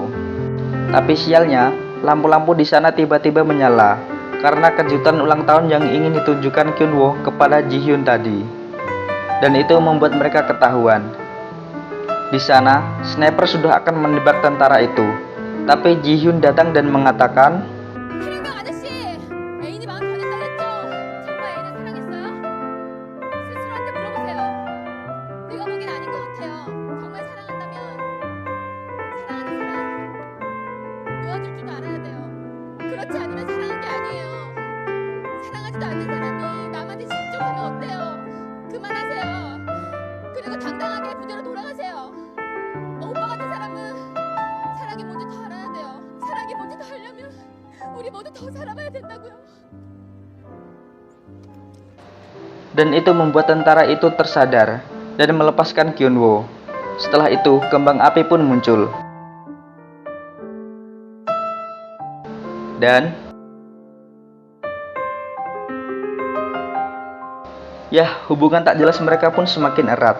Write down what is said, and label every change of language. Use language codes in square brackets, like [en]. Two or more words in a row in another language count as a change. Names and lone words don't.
[id] Tapi sialnya, lampu-lampu di sana tiba-tiba menyala karena kejutan ulang tahun yang ingin ditunjukkan Kyunwoo kepada Ji-hyun tadi. Dan itu membuat mereka ketahuan. Di sana, sniper sudah akan menembak tentara itu. Tapi Ji-hyun datang dan mengatakan, [ko] 하룡강 아저씨, 애인이 마음 변했다 그랬죠? 정말 애인을 사랑했어요? 스스로한테 물어보세요. 내가 보기엔 아닌 것 같아요. 정말 사랑한다면 사랑하는 사람 놓아줄 줄도 알아야 돼요. 그렇지 않으면 사랑한 게 아니에요. 사랑하지도 않는 사람이 남한테 실족하면 어때요? 그만하세요. 그리고 당당하게 부대로 돌아가세요. 오빠 같은 사람은 사랑이 뭔지 더 알아야 돼요. 사랑이 뭔지 더 알려면 우리 모두 더 살아봐야 된다고요. [id] dan itu membuat tentara itu tersadar dan melepaskan Kyunwoo. Setelah itu, kembang api pun muncul. Dan hubungan tak jelas mereka pun semakin erat.